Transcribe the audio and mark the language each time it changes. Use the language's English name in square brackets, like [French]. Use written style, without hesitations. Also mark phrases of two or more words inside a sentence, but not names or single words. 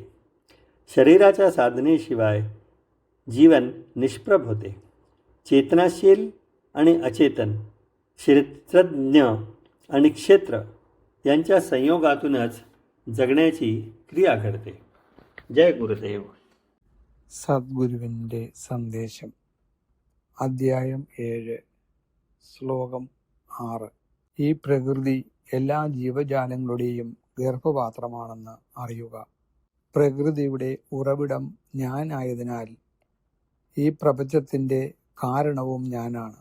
[Marathi] शरीराच्या साधनेशिवाय जीवन निष्प्रभ होते. चेतनाशील आणि अचेतन, क्षेत्रज्ञ आणि क्षेत्र यांच्या संयोगातूनच जगण्याची क्रिया घडते. जय गुरुदेव. [Malayalam] സദ്ഗുരുവിൻ്റെ സന്ദേശം. അദ്ധ്യായം 7, ശ്ലോകം 6. ഈ പ്രകൃതി എല്ലാ ജീവജാലങ്ങളുടെയും ഗർഭപാത്രമാണെന്ന് അറിയുക. പ്രകൃതിയുടെ ഉറവിടം ഞാനായതിനാൽ ഈ പ്രപഞ്ചത്തിൻ്റെ കാരണവും ഞാനാണ്.